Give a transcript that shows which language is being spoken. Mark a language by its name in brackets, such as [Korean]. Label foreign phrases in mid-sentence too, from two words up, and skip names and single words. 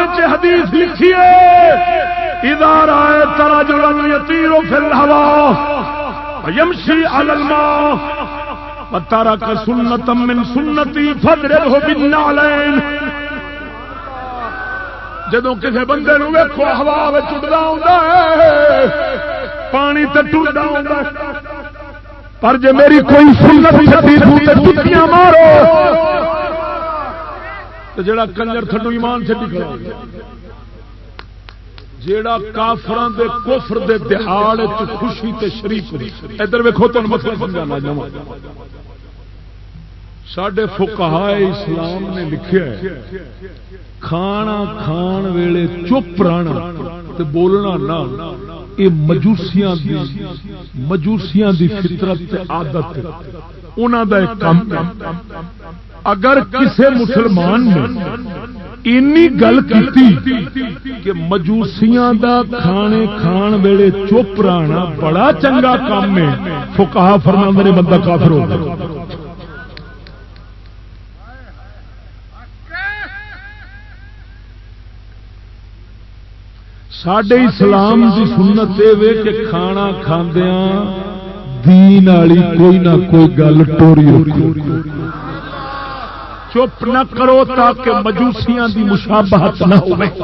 [Urdu] حدیث لکھی ہے [Arabic] اذا رأيت رجلا يطير في الهواء ويمشي على الماء وترك سنة من سنتي فاضربه بالنعلين [Punjabi] جدوں کسی بندے نو ویکھو ہوا وچ اڑدا ہوندا ہے پانی تے ٹردا ہوندا ہے پر جے میری کوئی سنت چھڈی تے ٹکیاں مارو تے جڑا کنجر تھڈو ایمان چھڈی کھڑا جیڑا کافراں دے کفر دے دہاڑ وچ خوشی تے شریک ہو ادھر ویکھو تانوں مسئلہ سمجھانا جاواں ساڈے فقہاء اسلام نے لکھیا ہے کھانا کھان ویلے چپ رہنا تے بولنا نہ یہ مجوسیاں دی فطرت تے عادت انہاں دا ایک کام ہے اگر کسے مسلمان نے اینی گل کیتی کہ مجوسیاں دا کھانے کھان ویلے چپ رہنا بڑا چنگا کام ہے فقہا فرماندے نے بندہ کافر ہو گیا ساڈے اسلام دی سنت اے کہ کھانا کھاندیاں دین والی کوئی نہ کوئی گل ٹوری رکھو چپ نہ کرو تاکہ مجوسیاں دی مشابہت نہ ہو